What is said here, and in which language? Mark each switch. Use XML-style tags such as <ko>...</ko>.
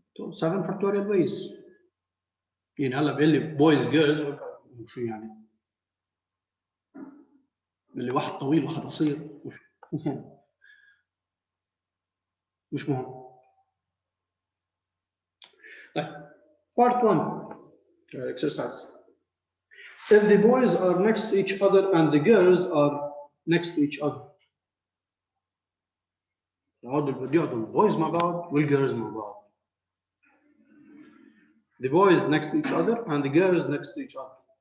<en>7 factorial ways.</en> <ar>يعني هلا بيقول لي boys girls شو يعني؟ اللي واحد طويل وواحد قصير مش مهم. طيب</ar> <en>part 1 exercise. If the boys are next to each other and the girls are next to each other.</en> <ar>يقعدوا boys مع بعض والgirls مع بعض.</ar> <en>The boys next to each other and the girls next to each other.</en>